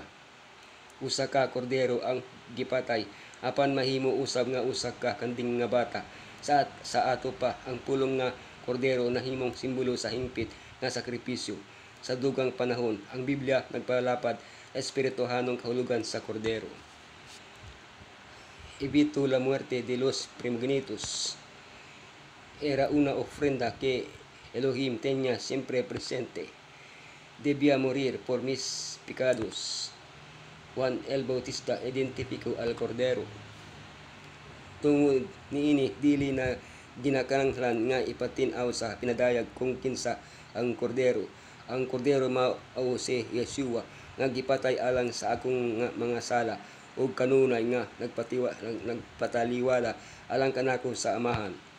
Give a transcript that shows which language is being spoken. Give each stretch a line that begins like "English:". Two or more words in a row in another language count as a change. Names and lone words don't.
Cebuano: Usa ka kordero ang gipatay apan mahimo usab nga usa ka kanding nga bata. Sa ato pa ang pulong nga kordero na himong simbolo sa hingpit nga sakripisyo. Sa dugang panahon, ang Biblia nagpalapad sa espirituhanong kahulugan sa kordero.
Spanish: Evito la muerte de los primogenitos. Era una ofrenda que Elohim tenía siempre presente. Debía morir por mis pecados. Juan el Bautista identificó al Cordero.
Cebuano: Tungod niini dili na ginakananglan nga ipatinaw sa pinadayag kung kinsa ang Cordero. Ang Cordero mao si Yeshua nga gipatay alang sa akong mga sala ug kanunay nga nagpataliwala alang kanako sa Amahan.